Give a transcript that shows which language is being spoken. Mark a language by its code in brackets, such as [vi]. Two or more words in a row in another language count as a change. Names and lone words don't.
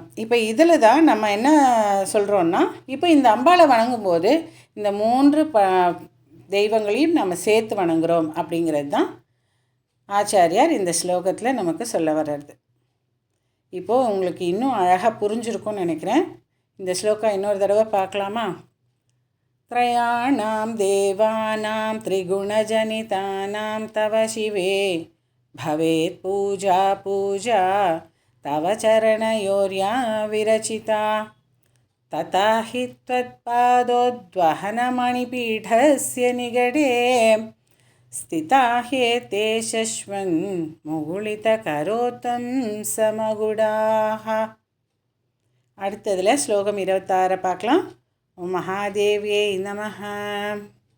[ta] இப்போ இதில் தான் நம்ம என்ன சொல்கிறோன்னா, இப்போ இந்த அம்பாளை வணங்கும்போது இந்த 3 தெய்வங்களையும் நம்ம சேர்த்து வணங்குகிறோம் அப்படிங்கிறது தான் ஆச்சாரியார் இந்த ஸ்லோகத்தில் நமக்கு சொல்ல வர்றது. இப்போது உங்களுக்கு இன்னும் அழகாக புரிஞ்சிருக்கும்னு நினைக்கிறேன். இந்த ஸ்லோகா இன்னொரு தடவை பார்க்கலாமா? [sa] त्रयाणां देवानां त्रिगुणजनितानां तव शिवे भवेत् पूजा पूजा तव चरणयोर्या विरचिता तथा हि त्वत्पादोद्वहनमणिपीठस्य निगडे स्थिता ह्येते शश्वन् मुकुलितकरोतं समगुडाः. [ta] அடுத்ததில் ஸ்லோகம் 26 பார்க்கலாம். [sa] ॐ महादेव्यै नमः.